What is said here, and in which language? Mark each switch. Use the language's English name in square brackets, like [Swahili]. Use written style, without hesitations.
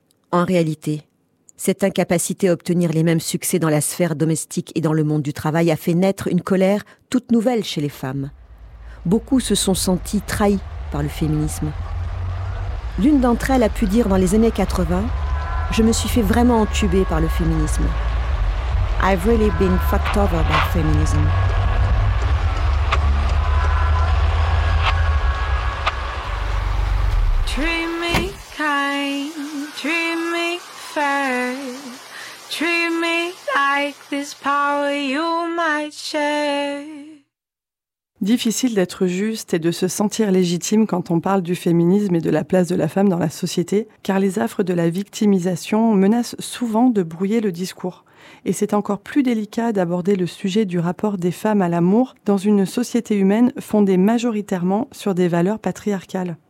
[French] En réalité, cette incapacité à obtenir les mêmes succès dans la sphère domestique et dans le monde du travail a fait naître une colère toute nouvelle chez les femmes. Beaucoup se sont senties trahies par le féminisme. L'une d'entre elles a pu dire dans les années 80 « Je me suis fait vraiment entuber par le féminisme. [English] I've really been fucked over by feminism. » Treat me kind, treat me fair, treat me like this power you might share. [French] Difficile d'être juste et de se sentir légitime quand on parle du féminisme et de la place de la femme dans la société, car les affres de la victimisation menacent souvent de brouiller le discours. Et c'est encore plus délicat d'aborder le sujet du rapport des femmes à l'amour dans une société humaine fondée majoritairement sur des valeurs patriarcales.